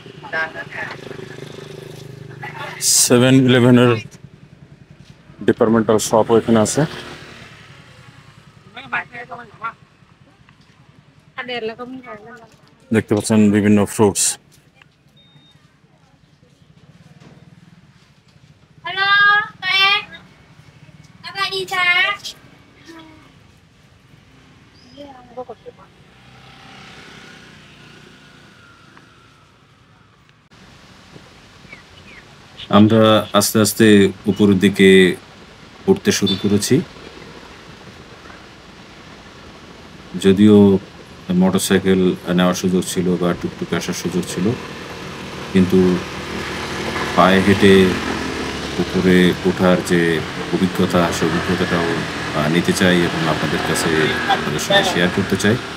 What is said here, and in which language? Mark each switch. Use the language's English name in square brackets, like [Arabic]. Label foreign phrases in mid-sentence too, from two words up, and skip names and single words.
[Bangla] 7-Eleven-এর ডিপার্টমেন্টাল শপও এখানে আছে। দেখতে পাচ্ছেন বিভিন্ন ফ্রুটস। [Vietnamese] Hello, các em. Các bạn đi xa. [Bangla] আমরা আস্তে আস্তে উপরের দিকে উঠতে শুরু করেছি। যদিও মোটরসাইকেল নেওয়ার সুযোগ ছিল বা টুকটুকে আসার সুযোগ ছিল, কিন্তু পায়ে হেঁটে উপরে ওঠার যে অভিজ্ঞতা, সেই অভিজ্ঞতাটাও নিতে চাই এবং আপনাদের কাছে আপনাদের সাথে শেয়ার করতে চাই।